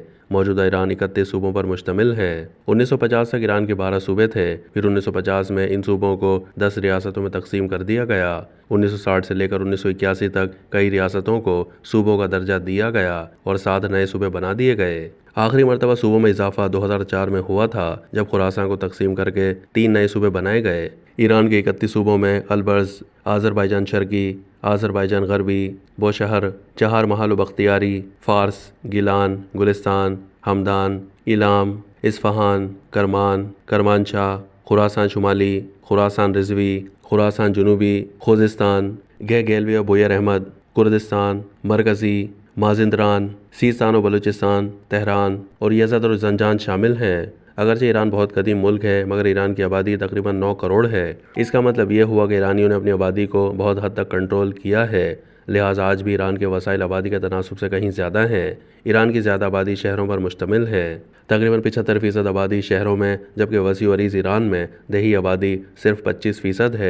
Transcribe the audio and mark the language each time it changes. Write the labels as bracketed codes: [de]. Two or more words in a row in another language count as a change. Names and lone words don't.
[ur] موجودہ ایران 31 صوبوں پر مشتمل ہے۔ 1950 تک ایران کے 12 صوبے تھے، پھر 1950 میں ان صوبوں کو 10 ریاستوں میں تقسیم کر دیا گیا۔ 1960 سے لے کر 1981 تک کئی ریاستوں کو صوبوں کا درجہ دیا گیا اور 7 نئے صوبے بنا دیے گئے۔ آخری مرتبہ صوبوں میں اضافہ 2004 میں ہوا تھا جب خراسان کو تقسیم کر کے 3 نئے صوبے بنائے گئے۔ ایران کے 31 صوبوں میں البرز، آذربائیجان شرقی، آذربائیجان غربی، بوشہر، چہار محل و بختیاری، فارس، گیلان، گلستان، ہمدان، ایلام، اصفہان، کرمان، کرمانشاہ، خراسان شمالی، خراسان رضوی، خراسان جنوبی، خوزستان، گیگیلوی و بویر احمد، کردستان، مرکزی، مازندران، سیستان و بلوچستان، تہران اور یزد اور زنجان شامل ہیں۔ اگرچہ ایران بہت قدیم ملک ہے مگر ایران کی آبادی تقریباً 9 کروڑ ہے۔ اس کا مطلب یہ ہوا کہ ایرانیوں نے اپنی آبادی کو بہت حد تک کنٹرول کیا ہے، لہٰذا آج بھی ایران کے وسائل آبادی کے تناسب سے کہیں زیادہ ہیں۔ ایران کی زیادہ آبادی شہروں پر مشتمل ہے، تقریباً 75% آبادی شہروں میں جبکہ وسیع و عریض ایران میں دیہی آبادی صرف 25% ہے۔